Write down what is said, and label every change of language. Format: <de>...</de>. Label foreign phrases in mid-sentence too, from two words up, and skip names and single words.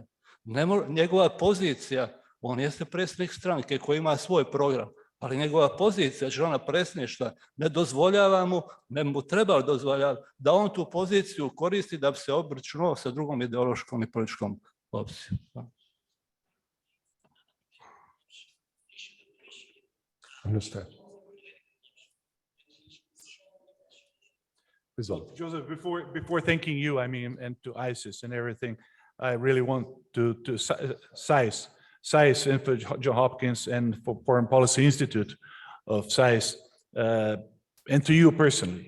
<bs>Njegova pozicija, on jeste predsjednik stranke koji ima svoj program, ali njegova pozicija člana predsjedništva ne dozvoljava mu, ne mu treba dozvoljavati da on tu poziciju koristi da bi se obračunao sa drugom ideološkom i političkom opcijom.</bs> <en>Understand. Joseph, before thanking you, and to ISIS and everything, I really want to SAIS and for John Hopkins and for Foreign Policy Institute of SAIS, and to you personally.</en>